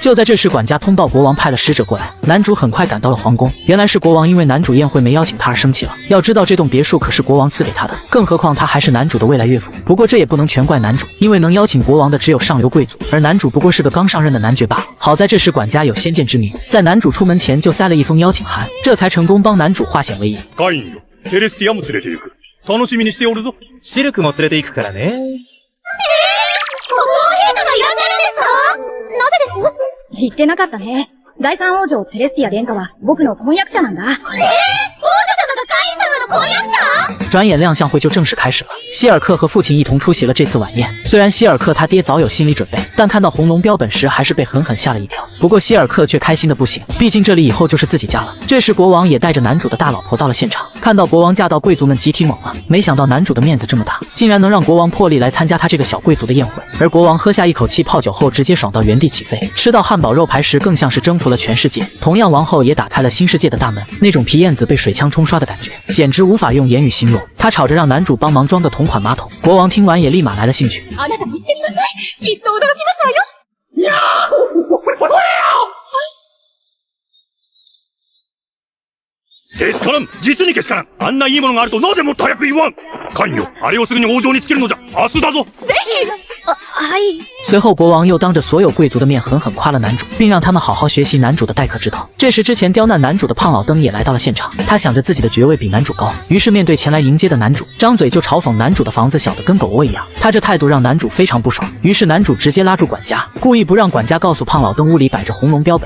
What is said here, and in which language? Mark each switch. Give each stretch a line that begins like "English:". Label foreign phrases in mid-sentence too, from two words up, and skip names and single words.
Chinese: 就在这时，管家通报国王派了使者过来。男主很快赶到了皇宫，原来是国王因为男主宴会没邀请他而生气了。要知道这栋别墅可是国王赐给他的，更何况他还是男主的未来岳父。不过这也不能全怪男主，因为能邀请国王的只有上流贵族，而男主不过是个刚上任的男爵罢了。好在这时管家有先见之明，在男主出门前就塞了一封邀请函，这才成功帮男主化险为夷。
Japanese: カインよ、テレスティアも連れて行く。楽しみにしておるぞ。シルクも連れて行くからね。国王陛下がいらっしゃるんですか？なぜです？言ってなかったね。第三王女テレスティア殿下は僕の婚約者なんだ。王女様がカイン様の婚約者？
Chinese: 转眼亮相会就正式开始了。希尔克和父亲一同出席了这次晚宴。虽然希尔克他爹早有心理准备，但看到红龙标本时还是被狠狠吓了一跳。不过希尔克却开心的不行，毕竟这里以后就是自己家了。这时国王也带着男主的大老婆到了现场，看到国王驾到，贵族们集体懵了。没想到男主的面子这么大，竟然能让国王破例来参加他这个小贵族的宴会。而国王喝下一口气泡酒后，直接爽到原地起飞。吃到汉堡肉排时，更像是征服了全世界。同样，王后也打开了新世界的大门，那种皮燕子被水枪冲刷的感觉，简直无法用言语形容。他吵着让男主帮忙装个同款马桶，国王听完也立马来了兴趣。
Japanese: あなたも行ってみなさい。きっと驚きますわよ。けしからん、実にけしからん。あんないいものがあるとなぜもっと早く言わん。カインよ、あれをすぐに王城につけるのじゃ。明日だぞ。ぜひ。はい。
Chinese: 随后国王又当着所有贵族的面狠狠夸了男主，并让他们好好学习男主的待客之道。这时之前刁难男主的胖老登也来到了现场，他想着自己的爵位比男主高，于是面对前来迎接的男主，张嘴就嘲讽男主的房子小得跟狗窝一样。他这态度让男主非常不爽，于是男主直接拉住管家，故意不让管家告诉胖老登屋里摆着红龙标本。